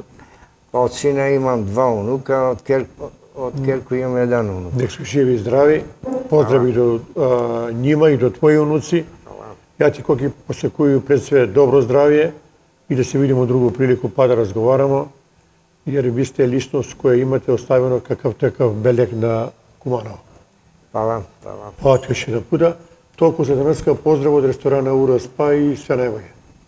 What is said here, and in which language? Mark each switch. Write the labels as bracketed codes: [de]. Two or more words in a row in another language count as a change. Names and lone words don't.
[mk] Од сина имам 2 унука, од керко имам 1 унук. [sr] нек су живи и здрави. [mk] Поздрави до њима и до твои унуци. Ја ти коки посекувам пред све добро здравје и да се видиме другу прилику па да разговарамо, [sr] jer vi ste ličnost koja imate ostavljeno kakav takav beleg na Kumanovo. Hvala. Pa još jedan puta. Toliko za danaska pozdrav od restorana Ura Spa i sve najbolje.